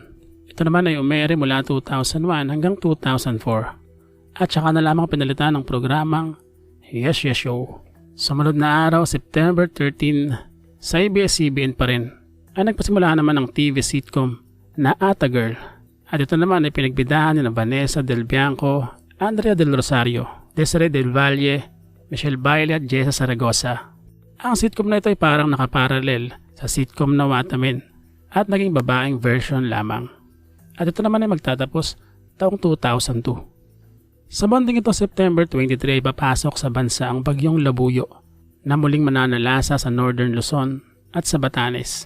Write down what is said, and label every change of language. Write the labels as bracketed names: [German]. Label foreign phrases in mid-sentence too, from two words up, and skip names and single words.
[Filipino] Ito naman ay umere mula 2001 hanggang 2004 at saka na lamang pinalitan ng programang Yes Yes Show. Sumunod na araw, September 13, sa ABS-CBN pa rin, ay nagpasimula naman ang TV sitcom na Ata Girl. At ito naman ay pinagbidahan ni Vanessa Del Bianco, Andrea Del Rosario, Desiree Del Valle, Michelle Bailey at Jessa Saragosa. Ang sitcom na ito ay parang nakaparalel sa sitcom na Watamen at naging babaeng version lamang. At ito naman ay magtatapos taong 2002. Sa banding ito September 23 ay papasok sa bansa ang bagyong Labuyo na muling mananalasa sa Northern Luzon at sa Batanes.